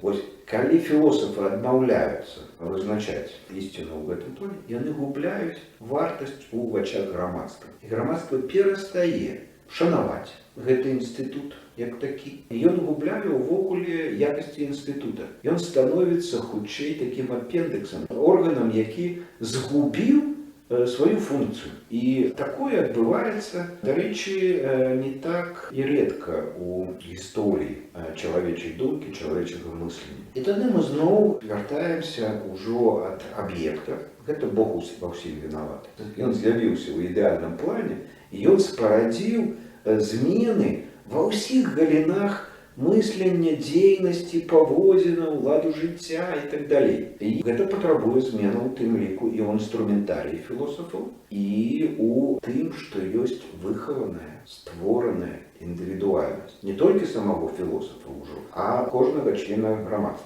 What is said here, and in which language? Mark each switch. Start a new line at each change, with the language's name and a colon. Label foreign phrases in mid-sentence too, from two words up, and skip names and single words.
Belarusian: Вось калі філосафы адмаўляюцца вызначаць ісціну ў гэтым плане, яны губляюць вартасць у вачах грамадства. І грамадства перастае шанаваць гэты інстытут, як такі. Ён губляе ўвогуле якасці інстытута. Ён становіцца хутчэй такім апендыксам, органам, які згубіў
Russian: свою функцию. И такое отбывается, до речи, не так и редко у истории человечей думки, человечего мышления. И тогда мы снова вертаемся уже от объекта. Это Бог во всем виноват. Он з'явился в идеальном плане, и он спородил змены во всех галинах мыслення,
Belarusian: дзейнасці, паводзінаў, ладу жыцця і так далей. І гэта патрабуе зменаў у тым ліку і ў інструментарыі філосафаў, і ў тым, што ёсць выхаваная, створаная індывідуальнасць. Не толькі самого філосафа ўжо, а кожнага члена грамадства.